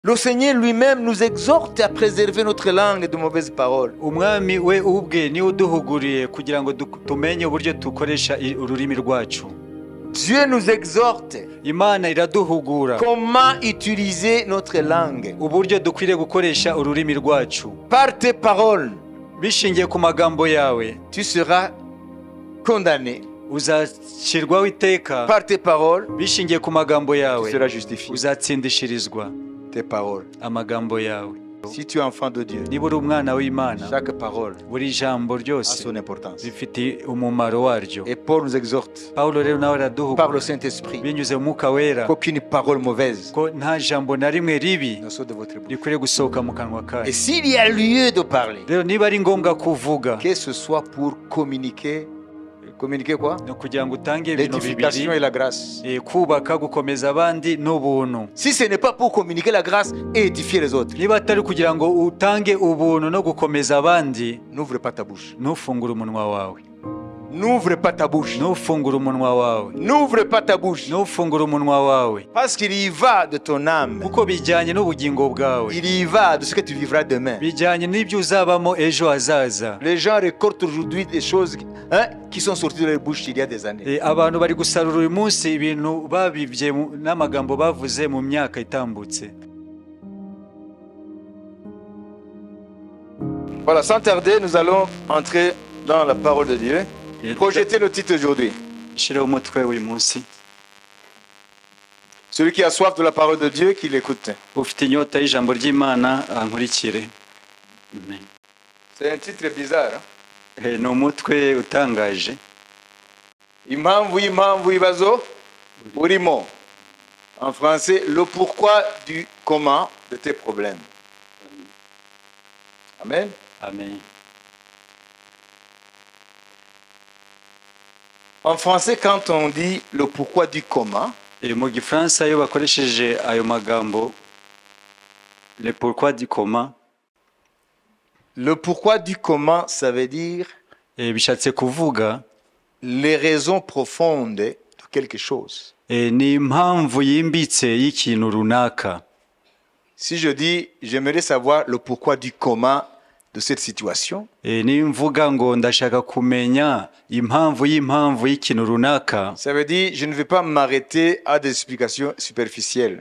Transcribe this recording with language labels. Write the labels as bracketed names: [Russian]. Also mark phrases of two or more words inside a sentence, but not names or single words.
[French] Le Seigneur lui-même nous exhorte à préserver notre langue de mauvaises paroles. [Kinyarwanda] umwami we ubwe ni uduhuguriye kugira ngo tumenye uburyo dukoresha ururimi rwacu. [French] Dieu nous exhorte [Kinyarwanda] Imana iraduhugura [French] comment utiliser notre langue. [Kinyarwanda] uburyo dukwiriye gukoresha ururimi rwacu. [French] Par tes paroles, [Kinyarwanda] Bishingiye ku magambo yawe [French] tu seras condamné. [Kinyarwanda] uzacirwaho iteka. [French] Par tes paroles, [Kinyarwanda] Bishingiye ku magambo [French] tu [Kinyarwanda] yawe [French] seras justifié. [Kinyarwanda] uzatsindishirizwa [French] Tes paroles. [Kinyarwanda] amagambo yawe. [French] Si tu es enfant de Dieu, [Kinyarwanda] Niba uri umwana w'Imana, [French] chaque parole [Kinyarwanda] buri jambo [French] a [Kinyarwanda] ryose [French] son importance. [Kinyarwanda] rifite umumaro waryo. [French] Et Paul nous exhorte [Kinyarwanda] Pawulo rero nawe [French] par le [Kinyarwanda] araduhugura [French] Saint-Esprit [Kinyarwanda] binyuze mu Mwuka Wera [French] qu'aucune parole mauvaise [Kinyarwanda] ko nta jambo na rimwe ribi [French] ne sorte de votre bouche. [Kinyarwanda] rikwiriye gusohoka mu kanwa [French] Et [Kinyarwanda] kayo. [French] s'il y a lieu de parler, [Kinyarwanda] Rero niba ari ngombwa kuvuga, [French] que ce soit pour communiquer, communiquer quoi? [Kinyarwanda] ni ukugira ngo utange ibintu [French] L'édification [Kinyarwanda] bibiri: [French] et la grâce. [Kinyarwanda] kubaka, gukomeza abandi n'ubuntu. [French] Si ce n'est pas pour communiquer la grâce et édifier les autres, [Kinyarwanda] Niba atari kugira ngo utange ubuntu no gukomeza abandi, [French] n'ouvre pas ta bouche. [Kinyarwanda] ntufungure umunwa wawe. [French] N'ouvre pas ta bouche. [Kinyarwanda] Ntufungure umunwa wawe. [French] N'ouvre pas ta bouche. [Kinyarwanda] Ntufungure umunwa wawe. [French] Parce qu'il y va de ton âme. [Kinyarwanda] Kuko bijyanye n'ubugingo bwawe. [French] Il y va de ce que tu vivras demain. [Kinyarwanda] Bijyanye n'ibyo uzabamo ejo hazaza. [French] Les gens récoltent aujourd'hui des choses qui sont sorties de leur bouche il y a des années. [Kinyarwanda] Abantu bari gusarura uyu munsi ibintu babibye n'amagambo bavuze mu myaka itambutse. [French] Voilà, sans tarder, nous allons entrer dans la parole de Dieu. Projetez le titre aujourd'hui. [Kinyarwanda] Shiraho umutwe uyu munsi. [French] Celui qui a soif de la parole de Dieu, qu'il écoute. [Kinyarwanda] Ufite inyota y'ijambo ry'Imana ankurikire. Amen. [French] C'est un titre bizarre. [Kinyarwanda] Ni umutwe utangaje. Impamvu y'impamvu ibibazo urimo. [French] En français, le pourquoi du comment de tes problèmes. Amen. Amen. En français, quand on dit le pourquoi du comment, [Kinyarwanda] Mu Gifaransa iyo bakoresheje ayo magambo, [French] le pourquoi du comment, le pourquoi du comment, ça veut dire [Kinyarwanda] bishatse kuvuga [French] les raisons profondes de quelque chose. [Kinyarwanda] ni impamvu yimbitse y'ikintu runaka. [French] Si je dis, j'aimerais savoir le pourquoi du comment de cette situation, [Kinyarwanda] Nimvuga ngo ndashaka kumenya impamvu y'ikintu runaka, [French] ça veut dire je ne vais pas m'arrêter à des explications superficielles.